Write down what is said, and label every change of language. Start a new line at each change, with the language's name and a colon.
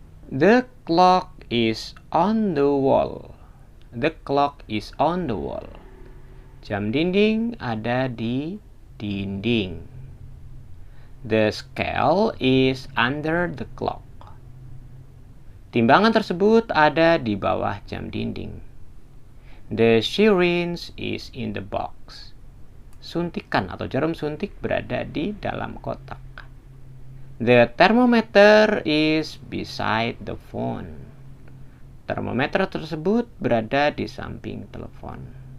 English: The clock is on the wall. The clock is on the wall.
Indonesian: Jam dinding ada di dinding.
English: The scale is under the clock.
Indonesian: Timbangan tersebut ada di bawah jam dinding.
English: The syringe is in the box.
Indonesian: Suntikan atau jarum suntik berada di dalam kotak.
English: The thermometer is beside the phone.
Indonesian: Termometer tersebut berada di samping telepon.